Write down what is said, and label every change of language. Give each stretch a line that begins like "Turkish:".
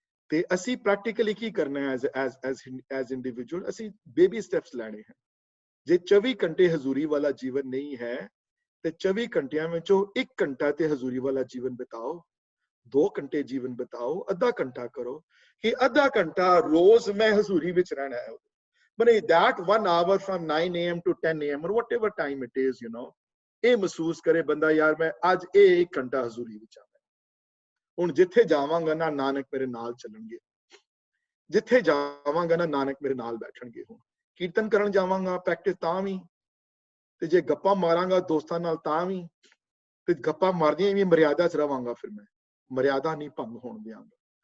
Punjabi: ਤੇ ਅਸੀਂ ਪ੍ਰੈਕਟੀਕਲੀ ਕੀ ਕਰਨਾ ਹੈ ਐਜ਼ ਇੰਡੀਵਿਜੂਅਲ, ਅਸੀਂ ਬੇਬੀ ਸਟੈਪਸ ਲੈਣੇ ਹਨ। ਜੇ 24 ਘੰਟੇ ਹਜ਼ੂਰੀ ਵਾਲਾ ਜੀਵਨ ਨਹੀਂ ਹੈ ਤੇ 24 ਘੰਟਿਆਂ ਵਿੱਚੋਂ 1 ਘੰਟਾ ਤੇ ਹਜ਼ੂਰੀ ਵਾਲਾ ਜੀਵਨ ਬਿਤਾਓ, 2 ਘੰਟੇ ਜੀਵਨ ਬਿਤਾਓ, ਅੱਧਾ ਘੰਟਾ ਕਰੋ ਕਿ ਅੱਧਾ ਘੰਟਾ ਰੋਜ਼ ਮੈਂ ਹਜ਼ੂਰੀ ਵਿੱਚ ਰਹਿਣਾ ਹੈ।
English: But that 1 hour from 9 AM to 10 AM or whatever time it is, you know,
Punjabi: ਇਹ ਮਹਿਸੂਸ ਕਰੇ ਬੰਦਾ ਯਾਰ ਮੈਂ ਅੱਜ ਇਹ 1 ਘੰਟਾ ਹਜ਼ੂਰੀ ਵਿੱਚ ਆਵਾਂ। ਹੁਣ ਜਿੱਥੇ ਜਾਵਾਂਗਾ ਨਾ ਨਾਨਕ ਮੇਰੇ ਨਾਲ ਚੱਲਣਗੇ, ਜਿੱਥੇ ਜਾਵਾਂਗਾ ਨਾ ਨਾਨਕ ਮੇਰੇ ਨਾਲ ਬੈਠਣਗੇ। ਹੁਣ ਕੀਰਤਨ ਕਰਨ ਜਾਵਾਂਗਾ ਪ੍ਰੈਕਟਿਸ ਤਾਂ ਵੀ, ਤੇ ਜੇ ਗੱਪਾਂ ਮਾਰਾਂਗਾ ਦੋਸਤਾਂ ਨਾਲ ਤਾਂ ਵੀ, ਤੇ ਗੱਪਾਂ ਮਾਰਦੀਆਂ ਵੀ ਮਰਿਆਦਾ 'ਚ ਰਵਾਂਗਾ, ਫਿਰ ਮੈਂ ਮਰਿਆਦਾ ਨਹੀਂ ਭੰਗ ਹੋਣ ਦਿਆਂਗਾ।